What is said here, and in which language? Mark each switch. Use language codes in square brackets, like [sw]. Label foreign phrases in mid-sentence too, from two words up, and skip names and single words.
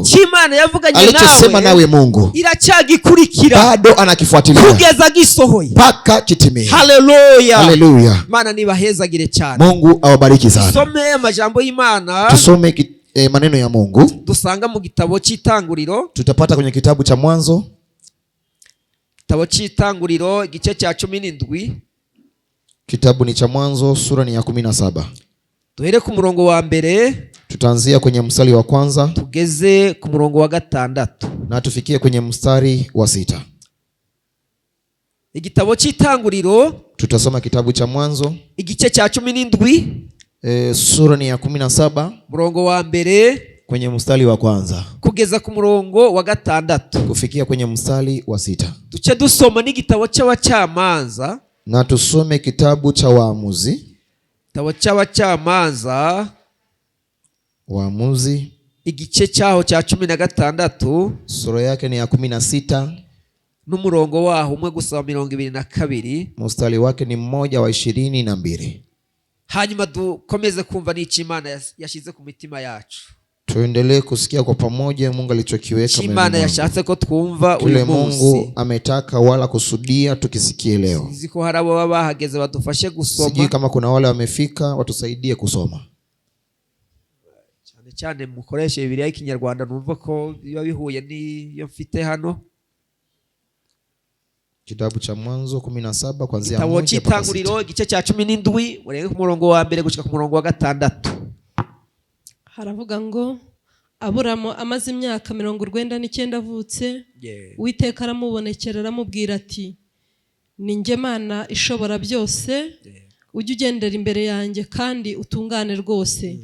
[rw] Ichimana yavuganye [sw] alichosema nawe Mungu [rw] iracagikurikira, [sw] bado anakifuatilia [rw] kugeza gisohoye, [sw] mpaka kitimie. Haleluya, haleluya. [rw] Mana nibahezagire cyane. [sw] Mungu awabariki sana. [rw] Tusome amajambo y'Imana, [sw] tusome maneno ya Mungu [rw] dusanga mu gitabo cy'Itanguriro. [sw] Tutapata kwenye kitabu cha Mwanzo, [rw] gitabo cy'Itanguriro igice cya 17. [sw] Kitabu ni cha Mwanzo, sura ni ya 17. [rw] Duhere ku murongo wa mbere, [sw] tutaanzia kwenye mstari wa kwanza [rw] tugeze ku murongo wa 6 [sw] na tufikie kwenye mstari wa 6. [rw] Igitabo cy'Itanguriro, [sw] tutasoma kitabu cha Mwanzo [rw] igice cya 17, [sw] sura ni ya 17, [rw] murongo wa mbere [sw] kwenye mstari wa kwanza [rw] kugeza ku murongo wa 6 [sw] kufikia kwenye mstari wa 6. [rw] Duce dusoma n'igitabo cy'Abacamanza, [sw] na tusome kitabu cha Waamuzi, [rw] igitabo cy'Abacamanza, [sw] Waamuzi [rw] igice cyaho cya 16, [sw] sura yake ni ya 16, [rw] n'umurongo waho umwe gusa wa 22, [sw] mstari wake ni mmoja wa 22. [rw] Hanyuma dukomeze kumva n'icyo Imana yashize ku mitima yacu. [sw] Tuendelee kusikia kwa pamoja Mungu alichokiweka. [rw] Imana yashatse ko twumva uyu munsi. [sw] Mungu ametaka wala kusudia tukisikie leo. [rw] Ziko harabo baba bahageze badufashe gusoma. [sw] Sijui kama kuna wale wamefika watusaidie kusoma. [rw] Cyane cyane mukoreshe Bibiliya y'Ikinyarwanda, numva ko biba bihuye n'iyo mfite hano. [sw] Kitabu cha Mwanzo 17 kuanzia 1 [rw] Kitabu cy'Itanguriro igice cya 17 urenge ku murongo wa mbere gushika ku murongo wa 6. Haravuga ngo Aburamu amaze imyaka 99 avutse, Uwiteka aramubonekera aramubwira ati, ni njye Mana ishobora byose, ujye ugendera imbere yanjye kandi utungane rwose.